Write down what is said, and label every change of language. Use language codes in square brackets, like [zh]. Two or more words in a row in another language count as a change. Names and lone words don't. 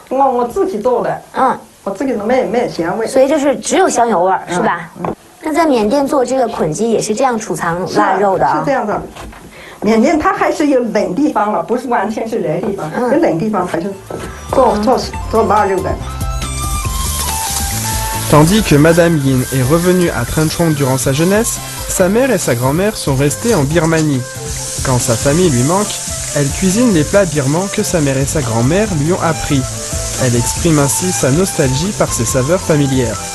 [zh] 我自己做的，我自己没有咸味，所以就是只有香油味儿，是吧？那在缅甸做这个捆鸡也是这样储藏腊肉的啊？是这样的。缅甸它还是有冷地方了，不是完全是热地方，有冷地方还是做腊肉的。 [fr] Tandis que Madame Yin est revenue à Trenchong durant sa jeunesse, sa mère et sa grand-mère sont restées en Birmanie. Quand sa famille lui manque, elle cuisine les plats birmans que sa mère et sa grand-mère lui ont appris. Elle exprime ainsi sa nostalgie par ses saveurs familières.